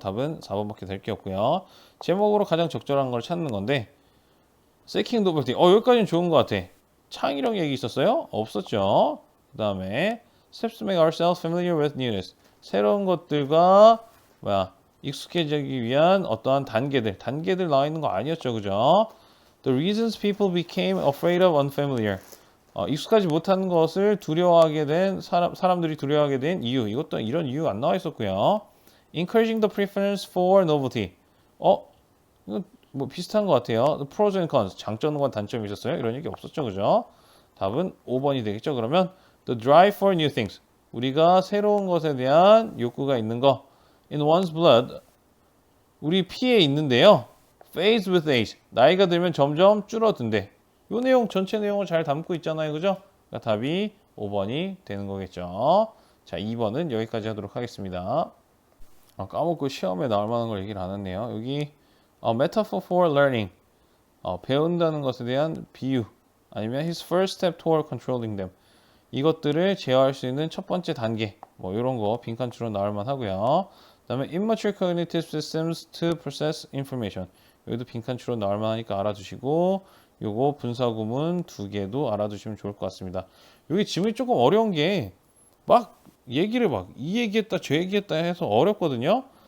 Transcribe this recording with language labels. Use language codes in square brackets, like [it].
[ko] 답은 4번밖에 될 게 없고요. 제목으로 가장 적절한 걸 찾는 건데 [en] seeking novelty. [ko] 여기까지는 좋은 것 같아. 창의력 얘기 있었어요? 없었죠. 그 다음에 [en] steps to make ourselves familiar with newness. [ko] 새로운 것들과 익숙해지기 위한 어떠한 단계들 나와 있는 거 아니었죠. 그죠? [en] The reasons people became afraid of unfamiliar. [ko] 익숙하지 못한 것을 두려워하게 된 사람들이 두려워하게 된 이유. 이것도 이런 이유 안 나와 있었고요. [en] Encouraging the preference for novelty. [ko] 이거 뭐 비슷한 것 같아요. [en] The pros and cons. [ko] 장점과 단점이 있었어요. 이런 얘기 없었죠. 그죠? 답은 5번이 되겠죠. 그러면 [en] the drive for new things. [ko] 우리가 새로운 것에 대한 욕구가 있는 거. [en] In one's blood. [ko] 우리 피에 있는데요. [en] fades with age. [ko] 나이가 들면 점점 줄어든대. 이 내용 전체 내용을 잘 담고 있잖아요. 그죠? 그러니까 답이 5번이 되는 거겠죠. 자, 2번은 여기까지 하도록 하겠습니다. 까먹고 시험에 나올 만한 걸 얘기를 안 했네요. 여기 [en] metaphor for learning. [ko] 배운다는 것에 대한 비유. 아니면 [en] his first step toward controlling them. [ko] 이것들을 제어할 수 있는 첫 번째 단계. 뭐 이런 거 빈칸추로 나올 만하고요. 그다음에 [en] immature cognitive systems to process information. [ko] 여기도 빈칸추로 나올 만하니까 알아두시고, 요거 분사구문 2개도 알아두시면 좋을 것 같습니다. 여기 지문이 조금 어려운 게 막 얘기를 이 얘기했다 저 얘기했다 해서 어렵거든요.